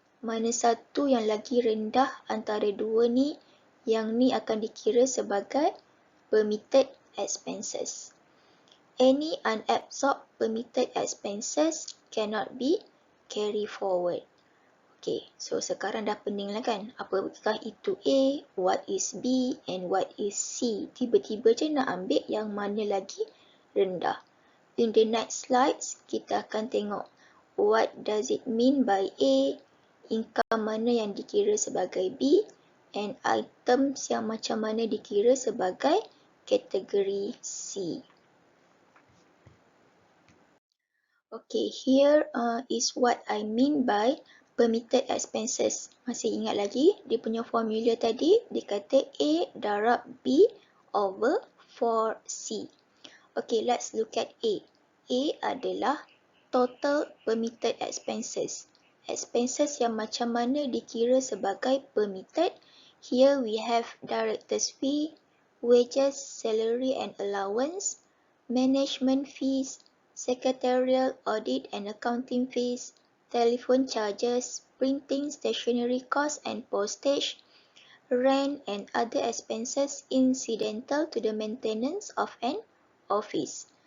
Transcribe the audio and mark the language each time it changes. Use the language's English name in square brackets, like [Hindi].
[Malay] Mana satu yang lagi rendah antara dua ni, yang ni akan dikira sebagai permitted expenses. [English] Any unabsorbed permitted expenses cannot be carry forward. [Malay] Okay, so sekarang dah pening lah kan? Apakah itu A, [English] what is B, and what is C? [Malay] Tiba-tiba je nak ambil yang mana lagi rendah. [English] In the next slides, [Malay] kita akan tengok [English] what does it mean by A, [Malay] income mana yang dikira sebagai B, [English] and items [Malay] yang macam mana dikira sebagai kategori C. [English] Okay, here is what I mean by permitted expenses. [Malay] Masih ingat lagi dia punya formula tadi? Dia kata A darab B over 4C. [English] Okay, let's look at A. [Malay] A adalah total permitted expenses. Expenses yang macam mana dikira sebagai permitted. [English] Here we have director's fee, wages, salary and allowance, management fees, secretarial, audit and accounting fees, telephone charges, printing, stationery costs and postage, rent and other expenses incidental to the maintenance of an office.